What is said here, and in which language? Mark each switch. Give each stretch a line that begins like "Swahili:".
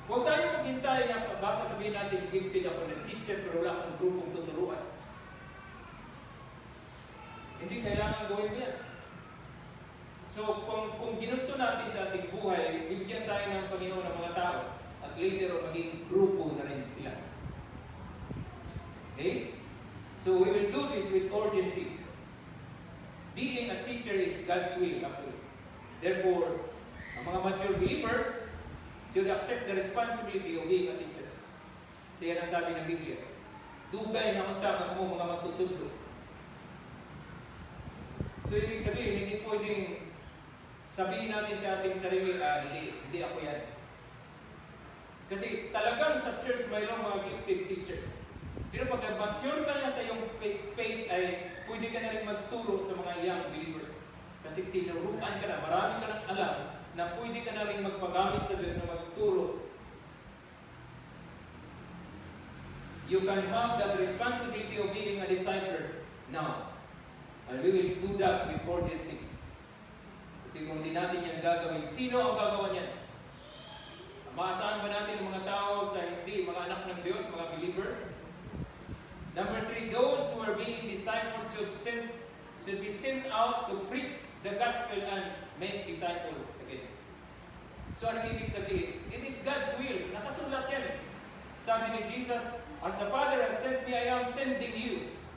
Filipino: Huwag tayo maghintay na baka sabihin natin, gifted ako ng teacher pero wala akong grupong tuturuan. Hindi kailangan gawin yan. So, kung ginusto natin sa ating buhay, bibigyan tayo ng Panginoon ng mga tao at later maging grupo na rin sila.
English: Okay? So, we will do this with urgency. Being a teacher is God's will, actually. Therefore, ang mga mature believers should accept the responsibility of being a teacher.
Filipino: Siya ang sabi ng Biblia.
Cebuano: Dugay na untang ako mga magtutudlo.
Filipino: So, ibig sabihin, hindi pwedeng sabihin natin sa ating sarili, hindi ako yan. Kasi talagang sa church mayroong mga gifted teachers. Pero pag nag-mature ka na sa iyong faith, ay pwede ka na rin magturo sa mga young believers. Kasi tinuruan ka na, marami ka nang alam na pwede ka na rin magpagamit sa Diyos na magturo.
English: You can have that responsibility of being a disciple now. And we will do that with urgency.
Filipino: Kasi kung hindi natin yan gagawin, sino ang gagawa niyan? Maasahan ba natin ang mga tao sa hindi, mga anak ng Diyos, mga believers?
English: Number 3, those who are being disciples should be sent out to preach the gospel and make disciples again. So
Filipino: anong ibig sabihin?
English: It is God's will.
Filipino: Nakasulat yan.
English: Sabi ni Jesus, as the Father has sent me, I am sending you.